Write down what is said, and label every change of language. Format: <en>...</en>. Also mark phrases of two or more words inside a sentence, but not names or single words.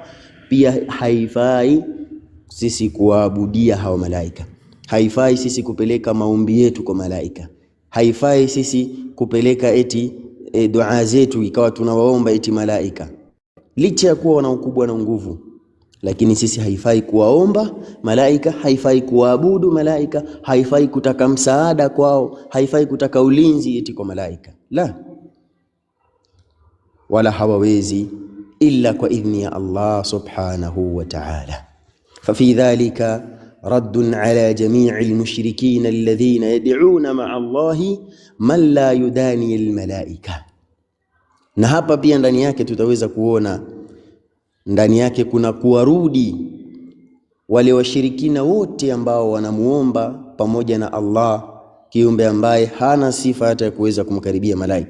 <sw>Pia haifai sisi kuabudia hawa malaika, haifai sisi kupeleka maombi yetu kwa malaika, haifai sisi kupeleka eti dua zetu ikawa tunawaomba eti malaika, licha ya kuwa wana ukubwa na nguvu. Lakini sisi haifai kuwaomba malaika, haifai kuabudu malaika, haifai kutaka msaada kwao, haifai kutaka ulinzi eti kwa malaika. La, wala hawawezi illa kwa idhni ya Allah</sw> <ar>سبحانه وتعالى. ففي ذلك رد على جميع المشركين الذين يدعون مع الله من لا يداني الملائكة.</ar> <sw>Na hapa pia ndani yake tutaweza kuona ndani yake kuna kuwarudi wale washirikina wote ambao wanamuomba pamoja na Allah kiumbe ambaye hana sifa hata ya kuweza kumkaribia malaika.</sw>